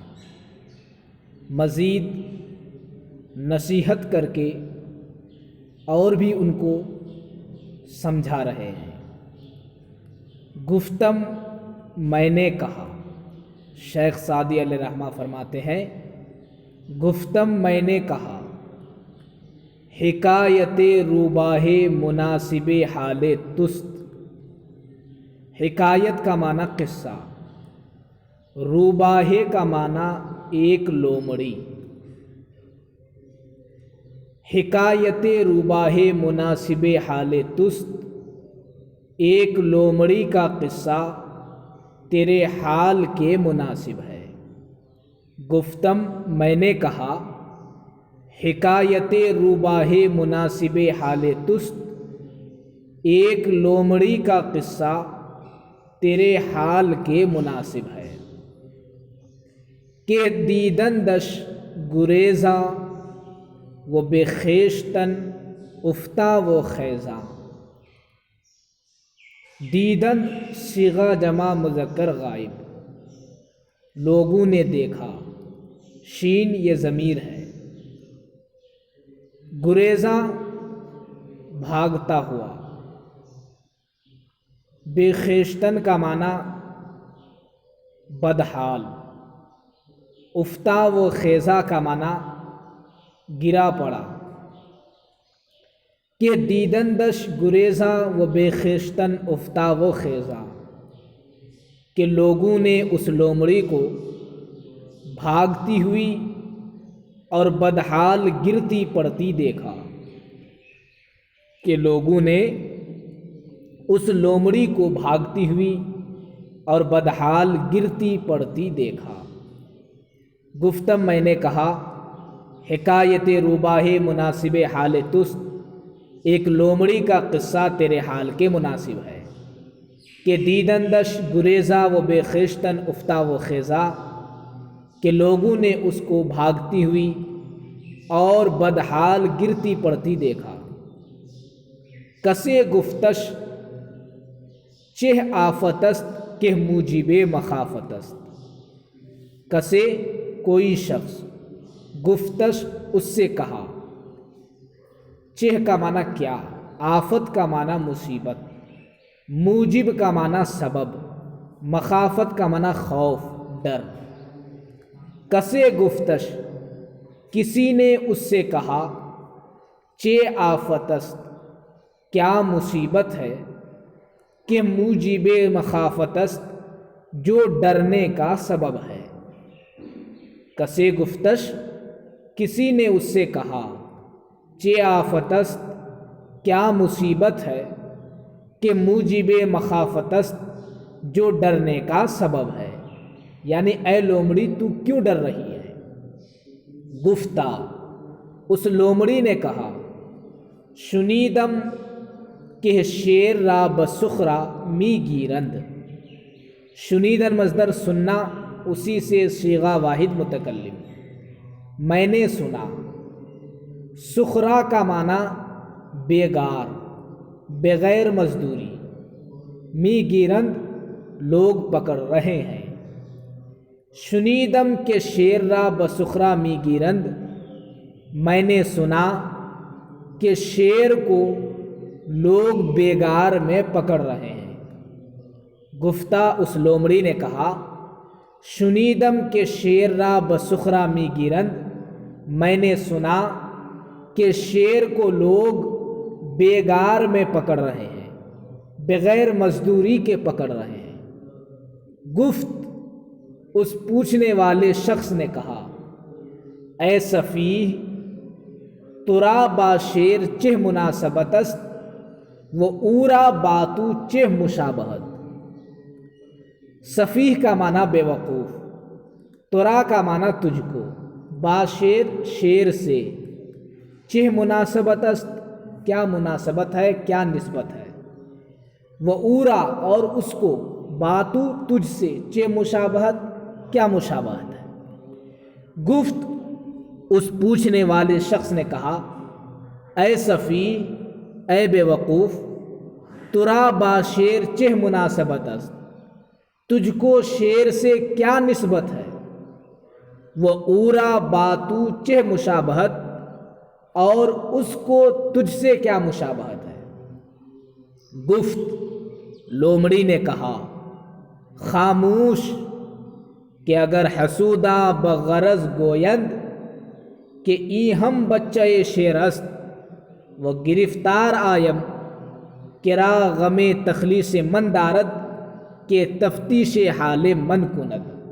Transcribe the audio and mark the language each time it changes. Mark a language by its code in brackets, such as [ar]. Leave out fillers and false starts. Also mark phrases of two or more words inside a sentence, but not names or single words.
[ur] مزید نصیحت کر کے اور بھی ان کو سمجھا رہے ہیں۔ گفتم میں نے کہا، شیخ سعدی [ar] علیہ رحمہ [ur] فرماتے ہیں گفتم میں نے کہا، [fa] حکایت روباہ مناسب حال تست۔ [ur] حکایت کا معنی قصہ، روباہ کا معنی ایک لومڑی۔ [fa] حکایت روباہ مناسب حال تست، [ur] ایک لومڑی کا قصہ تیرے حال کے مناسب ہے۔ گفتم میں نے کہا، [fa] حکایت روباہ مناسب حال تست، [ur] ایک لومڑی کا قصہ تیرے حال کے مناسب ہے۔ [fa] کہ دیدندش گریزاں و بے خیشتن افتا و خیزاں۔ [ur] دیدن صیغہ جمع مذکر غائب، لوگوں نے دیکھا، شین یہ ضمیر ہے۔ گریزاں بھاگتا ہوا، [fa] بے خیشتن [ur] کا معنی بدحال، [fa] افتا و خیزہ [ur] کا معنی گرا پڑا۔ [fa] کہ دیدندش گریزاں و بے خیشتن افتا و خیزاں، [ur] کہ لوگوں نے اس لومڑی کو بھاگتی ہوئی اور بدحال گرتی پڑتی دیکھا۔ کہ لوگوں نے اس لومڑی کو بھاگتی ہوئی اور بدحال گرتی پڑتی دیکھا۔ گفتم میں نے کہا، [fa] حکایت روباہ مناسب حال تست، [ur] ایک لومڑی کا قصہ تیرے حال کے مناسب ہے۔ [fa] کہ دیدندش گریزا و بے خیشتن افتا و خیزا، [ur] کہ لوگوں نے اس کو بھاگتی ہوئی اور بدحال گرتی پڑتی دیکھا۔ [fa] کسے گفتش چہ آفت است کہ موجب مخافت است۔ [ur] کسے کوئی شخص، گفتش اس سے کہا، چہ کا معنی کیا، آفت کا معنی مصیبت، موجب کا معنی سبب، مخافت کا معنی خوف ڈر۔ [fa] کسے گفتش [ur] کسی نے اس سے کہا، [fa] چہ آفت است [ur] کیا مصیبت ہے، [fa] کہ موجب مخافت است [ur] جو ڈرنے کا سبب ہے۔ [fa] کسے گفتش [ur] کسی نے اس سے کہا، [fa] چہ آفت است [ur] کیا مصیبت ہے، [fa] کہ موجب مخافت است [ur] جو ڈرنے کا سبب ہے، یعنی اے لومڑی تو کیوں ڈر رہی ہے۔ گفتہ اس لومڑی نے کہا، [fa] شنیدم کہ شیر را بسخرا می گیرند۔ [ur] شنیدن مصدر سننا، اسی سے صیغہ واحد متکلم، میں نے سنا۔ سخرا کا معنی بیگار، بغیر مزدوری، [fa] می گیرند [ur] لوگ پکڑ رہے ہیں۔ [fa] شنیدم کہ شیر را بسخرا می گیرند، [ur] میں نے سنا کہ شیر کو لوگ بیگار میں پکڑ رہے ہیں۔ گفتہ اس لومڑی نے کہا، [fa] شنیدم کہ شیر را بسخرا می گیرند، [ur] میں نے سنا کہ شیر کو لوگ بیگار میں پکڑ رہے ہیں، بغیر مزدوری کے پکڑ رہے ہیں۔ [fa] گفت [ur] اس پوچھنے والے شخص نے کہا [fa] اے سفیہ ترا با شیر چہ مناسبت است و اورا باتو چہ مشابہت۔ [ur] سفیہ کا معنی بے وقوف، ترا کا معنی تجھ کو، [fa] با شیر [ur] شیر سے، [fa] چہ مناسبت است [ur] کیا مناسبت ہے، کیا نسبت ہے، [fa] و اورا [ur] اور اس کو، باتو تجھ سے، [fa] چہ مشابہت [ur] کیا مشابہت ہے۔ گفت اس پوچھنے والے شخص نے کہا [fa] اے سفیہ [ur] اے بے وقوف [fa] ترا با شیر چہ مناسبت است [ur] تجھ کو شیر سے کیا نسبت ہے، [fa] وہ اورا باتو چہ مشابہت [ur] اور اس کو تجھ سے کیا مشابہت ہے۔ [fa] گفت [ur] لومڑی نے کہا [fa] خاموش کہ اگر حسودہ بغرض گویند کہ ای ہم بچہ شیر است و گرفتار آیم کرا غم تخلیص من دارد کہ تفتیش حال من کند۔